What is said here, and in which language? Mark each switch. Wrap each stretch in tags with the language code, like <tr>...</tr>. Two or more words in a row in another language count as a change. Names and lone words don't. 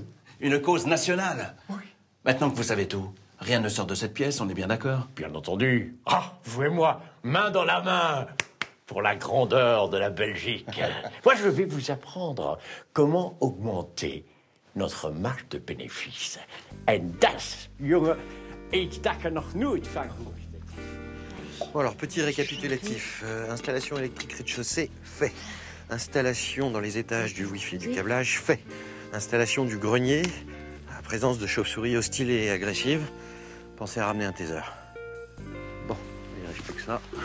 <fr>Une cause nationale. Oui. Maintenant que vous savez tout, rien ne sort de cette pièce, on est bien d'accord? Bien entendu. Vous et moi, main dans la main, pour la grandeur de la Belgique. Moi, je vais vous apprendre comment augmenter notre marge de bénéfice.</fr> <nl>En das, jongen, iets dat je nog nooit van gehoord.</nl> <fr>Bon alors, petit récapitulatif. Installation électrique rez-de-chaussée, fait. Installation dans les étages du Wi-Fi du câblage, fait. Installation du grenier, à présence de chauves-souris hostiles et agressives. Pensez à ramener un taser. Bon, il ne reste plus que ça.</fr>